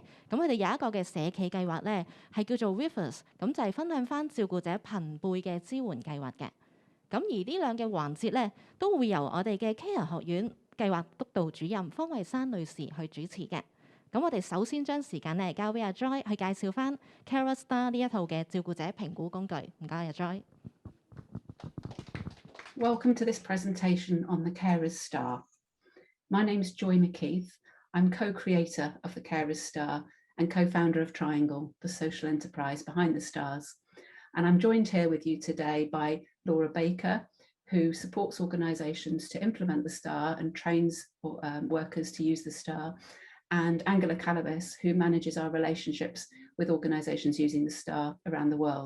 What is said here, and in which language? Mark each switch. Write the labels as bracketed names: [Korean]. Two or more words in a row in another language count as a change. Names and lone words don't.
[Cantonese] 咁佢哋有一個嘅社企計劃咧，係叫做 Rivers， 咁就係分享翻照顧者朋輩嘅支援計劃嘅。咁而呢兩嘅環節咧，都會由我哋嘅 Care 學院計劃督導主任方慧珊女士去主持嘅。咁我哋首先將時間咧交俾阿 Joy 去介紹翻 Carer Star 呢一套嘅照顧者評估工具。唔該，阿 Joy。 [English] Welcome to this presentation on the Carer Star. My name's Joy MacKeith. I'm co-creator of the Carer Star and co-founder of Triangle, the social enterprise behind the stars. And I'm joined here with you today by Laura Baker, who supports organisations to implement the STAR and trains workers to use the STAR, and Angela Calabes, who manages our relationships with organisations using the STAR around the world.